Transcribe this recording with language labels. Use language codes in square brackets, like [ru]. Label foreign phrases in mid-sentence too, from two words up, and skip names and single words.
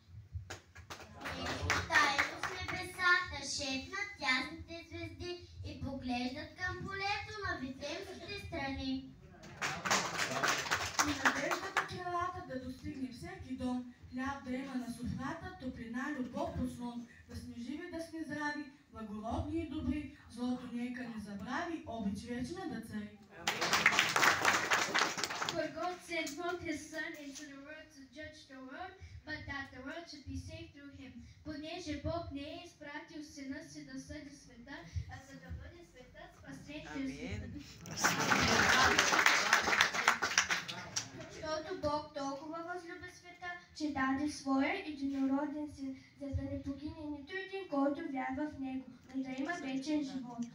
[bg] Тайно с небесата шепнат тясните звезди и поглеждат към полето на витемските страни. И надеждата крилата да достигне всеки дом, хляб да има на софрата, топлина, любов по сон, да сме живи, да сме здрави, благородни и добри, злото нека не забрави, обич вечна да цари. [en] For God sent not his Son into the world to judge the world, but that the world should be saved through him. [bg] Понеже Бог не е изпратил Сина си да съди света, а за да бъде светът спасен чрез света. Защото Бог толкова възлюби света, че даде своя единороден син, за да не погине нито един, който вярва в него, но да има вечен живот.